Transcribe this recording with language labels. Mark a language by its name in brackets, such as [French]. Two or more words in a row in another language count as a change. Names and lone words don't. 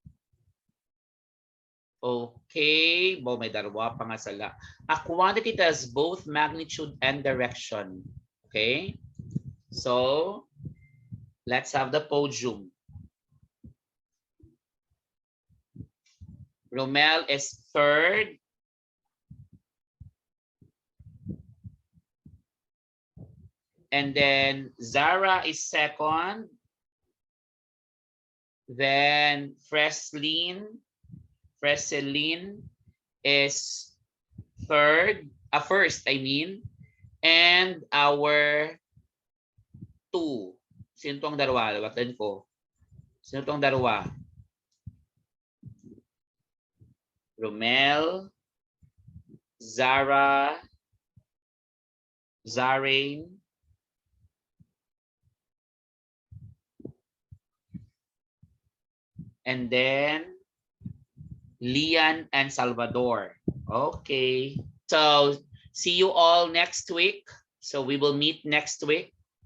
[Kinaray-a] Okay, bo may darwa pa nga sala. [English] A quantity has both magnitude and direction. Okay, so let's have the podium. Romel is third. And then Zara is second. Then Freselin is first, I mean. And our 2. [Filipino] Sino tong dalawa? Lawatan ko. Sino tong dalawa? [English] Romel, Zara, Zarain, and then Lian and Salvador. Okay. So see you all next week. So we will meet next week.